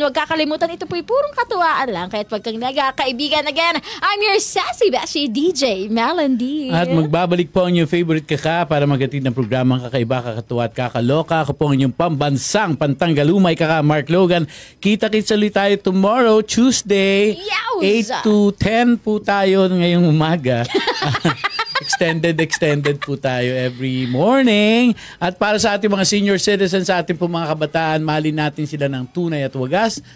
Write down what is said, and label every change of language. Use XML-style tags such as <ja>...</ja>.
<tl>Huwag kakalimutan, ito po'y purong katuwaan lang, kaya't wag kang kaibigan.</tl> <en>Again, I'm your sassy bashi DJ, Melody.</en> <tl>At magbabalik po ang inyong favorite kaka para magatid ng programang kakaiba, kakatuwa at kakaloka. Ako po ang inyong pambansang pantanggalumay kaka, Mark Logan. Kita-kits ulit tayo</tl> <en>tomorrow, Tuesday,</en> <tl>8 to 10 po tayo ngayong umaga.</tl> <en>Extended po tayo every morning.</en> <tl>At para sa ating mga senior citizens, sa ating po mga kabataan, mahalin natin sila ng tunay at wagas.</tl>